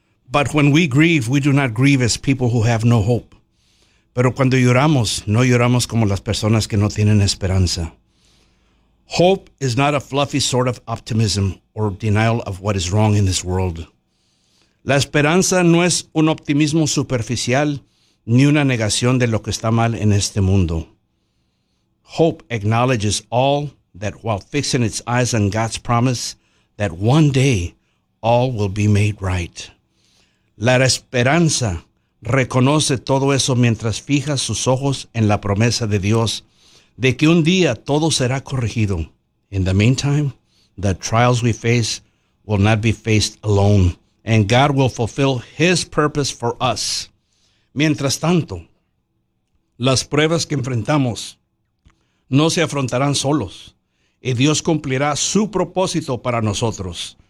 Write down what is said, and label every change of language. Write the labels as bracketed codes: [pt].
[en] But when we grieve, we do not grieve as people who have no hope. [es] Pero cuando lloramos, no lloramos como las personas que no tienen esperanza. [en] Hope is not a fluffy sort of optimism or denial of what is wrong in this world. [es] La esperanza no es un optimismo superficial ni una negación de lo que está mal en este mundo. [en] Hope acknowledges all that while fixing its eyes on God's promise that one day all will be made right. [es] La esperanza reconoce todo eso mientras fija sus ojos en la promesa de Dios de que un día todo será corregido. [en] In the meantime, the trials we face will not be faced alone, and God will fulfill His purpose for us. [es] Mientras tanto, las pruebas que enfrentamos no se afrontarán solos, y Dios cumplirá su propósito para nosotros.